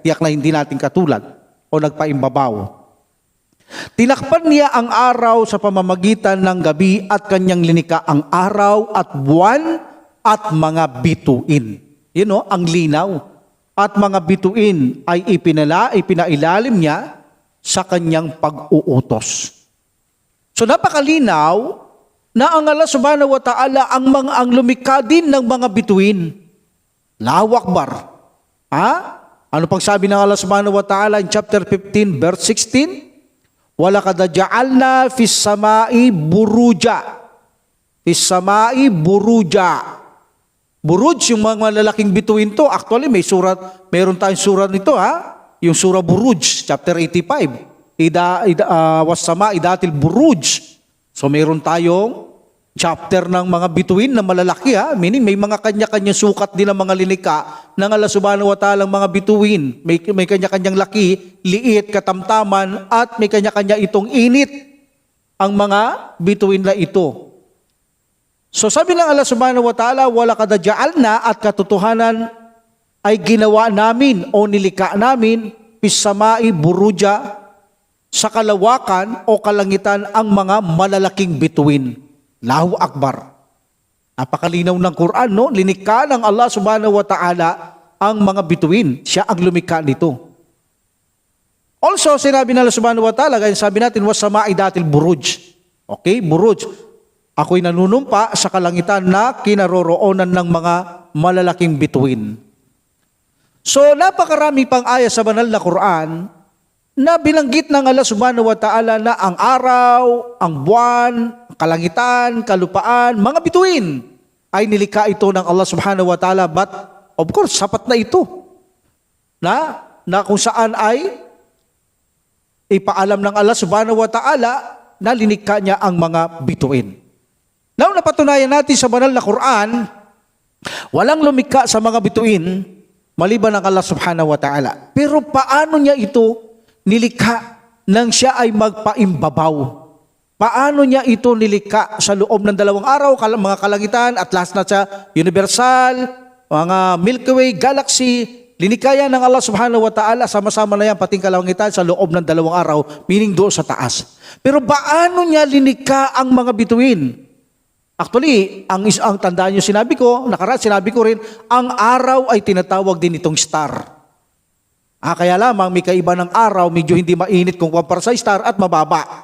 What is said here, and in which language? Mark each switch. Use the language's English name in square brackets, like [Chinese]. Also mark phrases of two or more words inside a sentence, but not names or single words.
[Filipino] Tiyak na hindi natin katulad o nagpaimbabaw. Tinakpan niya ang araw sa pamamagitan ng gabi at kanyang linikha ang araw at buwan at mga bituin. Ang linaw. At mga bituin ay ipinailalim niya sa kanyang pag-uutos. So napakalinaw na ang [Arabic] Allah subhanahu wa ta'ala [Filipino] ang lumikha din ng mga bituin. [Arabic] Allahu Akbar. [Filipino] Ano pang sabi ng [Arabic] Allah subhanahu wa ta'ala [English] in chapter 15 verse 16? [Arabic] Walaqad ja'alna fis samai buruja. Fis samai buruja. [Filipino] Buruj, yung mga malalaking bituin to. Actually, meron tayong surat nito, yung surah Buruj, chapter 85. [Arabic] Wassama idatil buruj. [Filipino] So meron tayong chapter ng mga bituin na malalaki, meaning may mga kanya-kanya sukat din ang mga linikha ng [Arabic] Allah subhanahu wa ta'ala [Filipino] ang mga bituin. May kanya-kanyang laki, liit, katamtaman, at may kanya-kanya itong init ang mga bituin na ito. So sabi ng [Arabic] Allah subhanahu wa ta'ala, walaqad ja'alna, [Filipino] at katotohanan ay ginawa namin o nilikha namin [Arabic] fis samai buruja, [Filipino] sa kalawakan o kalangitan ang mga malalaking bituin. [Arabic] Allahu Akbar. [Filipino] Napakalinaw ng Quran, no? Linikha ng [Arabic] Allah subhanahu wa ta'ala [Filipino] ang mga bituin. Siya ang lumikha nito. Also, sinabi ng [Arabic] Allah subhanahu wa ta'ala, [Filipino] gaya sabi natin, [Arabic] wassama idatil buruj. [Filipino] Okay, buruj. Ako'y nanunumpa sa kalangitan na kinaroroonan ng mga malalaking bituin. So, napakarami pang aya sa banal na Quran na binanggit ng [Arabic] Allah subhanahu wa ta'ala [Filipino] na ang araw, ang buwan, kalangitan, kalupaan, mga bituin ay nilikha ito ng [Arabic] Allah subhanahu wa ta'ala. [English] But of course, [Filipino] sapat na ito na na kung saan ay ipaalam ng [Arabic] Allah subhanahu wa ta'ala [Filipino] na linikha niya ang mga bituin. Now, napatunayan natin sa banal na Quran, walang lumikha sa mga bituin maliban ng [Arabic] Allah subhanahu wa ta'ala. [Filipino] Pero paano niya ito nilikha nang siya ay magpaimbabaw? Paano niya ito nilikha sa loob ng 2 araw, mga kalangitan, at last na sa universal, mga Milky Way, galaxy, linikaya ng [Arabic] Allah subhanahu wa ta'ala, [Filipino] sama-sama na yan, pating kalangitan sa loob ng 2 araw, meaning doon sa taas. Pero paano niya linikha ang mga bituin? Actually, ang tandaan nyo sinabi ko, nakaraan sinabi ko rin, ang araw ay tinatawag din itong star. Kaya lamang may kaiba ng araw, medyo hindi mainit kung kumpara sa star at mababa.